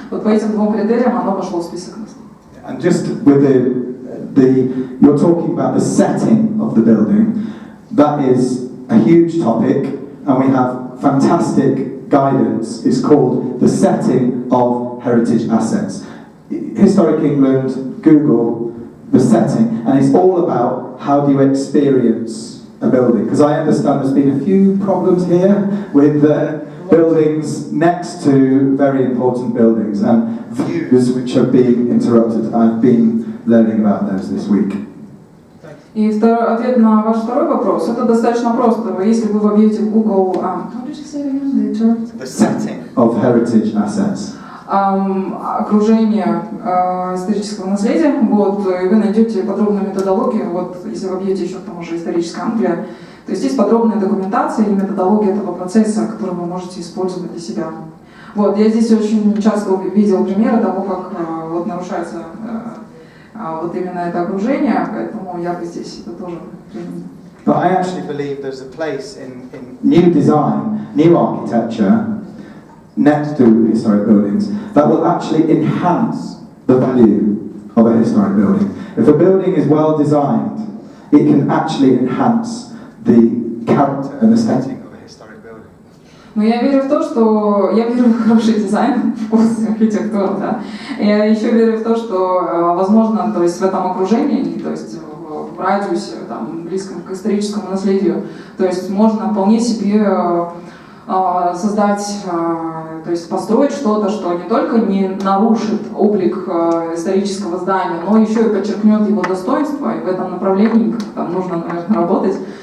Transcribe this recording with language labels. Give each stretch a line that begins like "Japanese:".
Russian: Вот по этим двум критериям оно вошло в список.
English: And just with you're talking about the setting of the building, that is a huge topic, and we have fantastic guidance. It's called The Setting of Heritage Assets. Historic England, Google, The Setting, and it's all about how do you experience a building. Because I understand there's been a few problems here with buildings next to very important buildings and views which are being interrupted. I've been learning about those this week.
Russian: И ответ на ваш второй вопрос, это достаточно просто. Если вы вобьете в Google,
English: how did you say it again? The setting of heritage assets.
Russian: Окружение исторического наследия, вот, и вы найдете подробную методологию, вот, если вы вбьете еще к тому же историческая Англия, то есть есть подробная документация и методология этого процесса, который вы можете использовать для себя. Вот, я здесь очень часто видел примеры того, как вот, нарушается вот именно это окружение, поэтому я бы здесь это тоже применил.
English: But I actually believe there's a place in new design, new architecture, next to historic buildings, that will actually enhance the value of a historic building. If a building is well designed, it can actually enhance the character and aesthetic of a historic building.
Russian: Но я верю в то, что я верю в хороший дизайн, вкус, архитектуру, да. Я еще верю в то, что возможно, то есть в этом окружении, то есть в радиусе, там, близком к историческому наследию, то есть можно вполне себе создать, то есть построить что-то, что не только не нарушит облик исторического здания, но еще и подчеркнет его достоинство, и в этом направлении там нужно, наверное, работать.